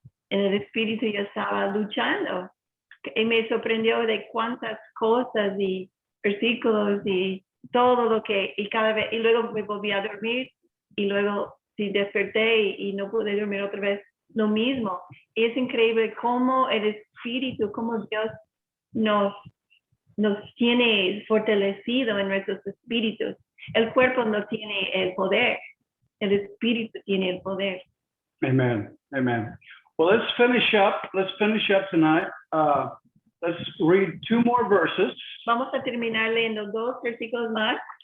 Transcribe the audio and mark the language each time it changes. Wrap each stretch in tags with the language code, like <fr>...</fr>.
<es>En el espíritu yo estaba luchando. Y me sorprendió de cuántas cosas y versículos y todo lo que, y cada vez, y luego me volví a dormir y luego sí desperté y no pude dormir otra vez lo mismo. Y es increíble cómo el espíritu, cómo Dios nos tiene fortalecido en nuestros espíritus. El cuerpo no tiene el poder, el espíritu tiene el poder.</es> <en>Amen. Amen. Well, let's finish up tonight. Let's read 2 more verses.</en> <es>Vamos a terminar leyendo 2 versículos más.</es>